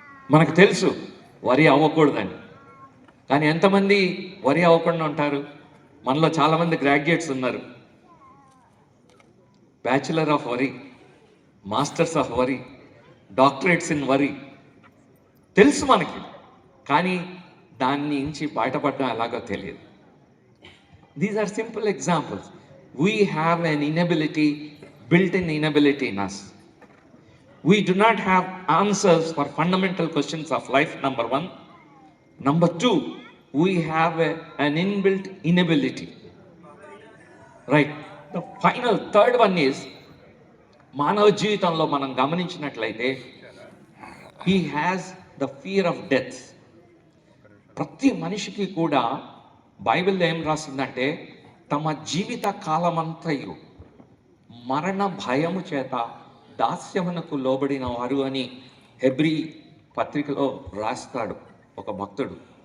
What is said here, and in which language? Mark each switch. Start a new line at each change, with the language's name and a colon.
Telugu: మనకు తెలుసు వరి అవ్వకూడదని, కానీ ఎంతమంది వరి అవ్వకుండా ఉంటారు? మనలో చాలామంది గ్రాడ్యుయేట్స్ ఉన్నారు.
English: bachelor of worry, masters of worry, doctorates in worry
Telugu: తెలుసు మనకి, కానీ దాన్ని నుంచి బయటపడడం ఎలాగో తెలియదు.
English: These are simple examples. We have an inability, built-in inability in us. We do not have answers for fundamental questions of life, number one. Number two, we have an inbuilt inability. Right. The final third one is,
Telugu: మానవ జీవితంలో మనం గమనించినట్లయితే
English: he has the fear of death.
Telugu: ప్రతి మనిషికి కూడా బైబిల్లో ఏం రాసిందంటే తమ జీవిత కాలమంతయు మరణ భయము చేత దాస్యమునకు లోబడిన వారు అని హెబ్రీ పత్రికలో రాస్తాడు ఒక భక్తుడు.